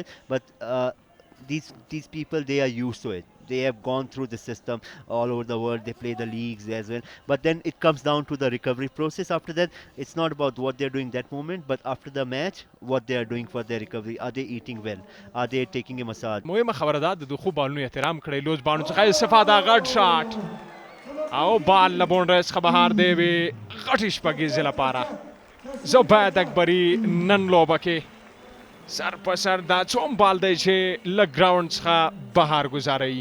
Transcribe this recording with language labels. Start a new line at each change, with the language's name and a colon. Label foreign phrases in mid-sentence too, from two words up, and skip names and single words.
English: But these people, they are used to it. They have gone through the system all over the world. They play the leagues as well. But then it comes down to the recovery process. After that, it's not about what they're doing that moment, but after the match, what they are doing for their recovery. Are they eating well? Are they taking a massage?
Pashto: مهمه خبره ده د دغو بالونو احترام کړی. لوز باڼو څخه استفاده، غټ شاټ او بال له بونډرۍ څخه بهر دی وي غټې شپږیزې لپاره. زبید اکبري نن لوبه کې سر په سر دا څوم بال دی چې له ګراونډ څخه بهر ګزاروي.